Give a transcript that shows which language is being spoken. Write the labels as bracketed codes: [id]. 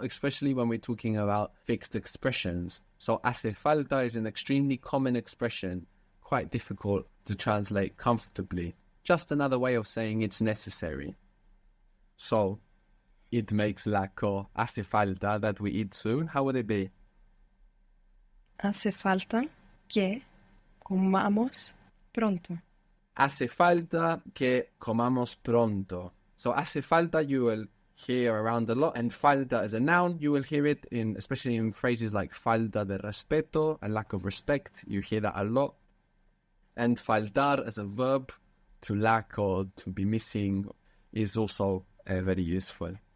[en] Especially when we're talking about fixed expressions. So hace falta is an extremely common expression, quite difficult to translate comfortably. Just another way of saying it's necessary. So, it makes lack or hace falta that we eat soon. How would it be? [es] Hace falta que comamos pronto. Hace falta que comamos pronto. [en] So, hace falta you will hear around a lot, and falta as a noun, you will hear it especially in phrases like [es] falta de respeto, [en] a lack of respect. You hear that a lot. And faltar as a verb, to lack or to be missing, is also very useful.